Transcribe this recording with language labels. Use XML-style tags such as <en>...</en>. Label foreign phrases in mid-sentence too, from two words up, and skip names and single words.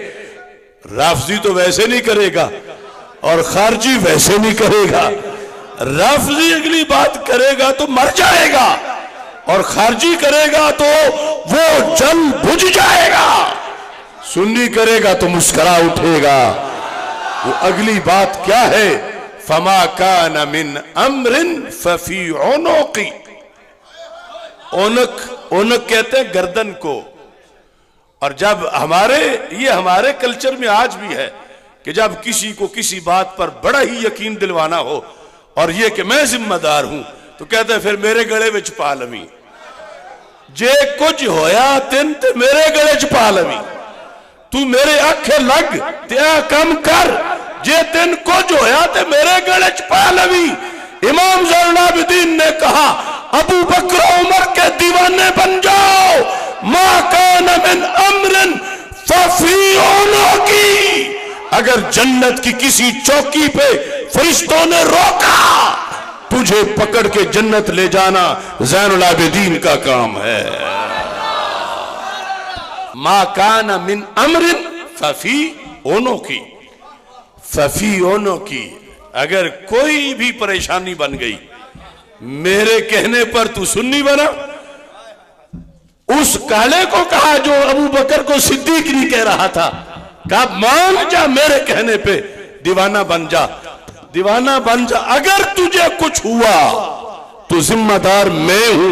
<ur>رافضی تو ویسے نہیں کرے گا اور خارجی ویسے نہیں کرے گا، رافضی اگلی بات کرے گا تو مر جائے گا اور خارجی کرے گا تو وہ جل بجھ جائے گا، سنی کرے گا تو مسکرا اٹھے گا۔ وہ اگلی بات کیا ہے؟</ur> <ar>فما کان من امر ففی عنق،</ar> <ur>اونک کہتے ہیں گردن کو۔ اور جب ہمارے کلچر میں آج بھی ہے کہ جب کسی کو کسی بات پر بڑا ہی یقین دلوانا ہو اور یہ کہ میں ذمہ دار ہوں تو کہتے ہیں</ur> <pa>پھر میرے گلے وچ پا لویں، جے کچھ ہویا تین تے میرے گلے وچ پا لویں، تو میرے آنکھیں لگ تے کم کر، جے تین کچھ ہویا تے میرے گلے وچ پا لویں۔</pa> <ur>امام زین العابدین نے کہا ابو بکر عمر کے دیوانے بن جاؤ،</ur> <ar>ما کان من امر ففی عنق،</ar> <ur>اگر جنت کی کسی چوکی پہ فرشتوں نے روکا تجھے پکڑ کے جنت لے جانا زین العابدین کا کام ہے۔</ur> <ar>ما کان من امر ففی عنق، ففی عنق،</ar> <ur>اگر کوئی بھی پریشانی بن گئی میرے کہنے پر تو سنی بنا۔ اس کالے کو کہا جو ابو بکر کو صدیق نہیں کہہ رہا تھا، کہا مان جا میرے کہنے پہ، دیوانہ بن جا، دیوانہ بن جا، اگر تجھے کچھ ہوا تو ذمہ دار میں ہوں۔</ur>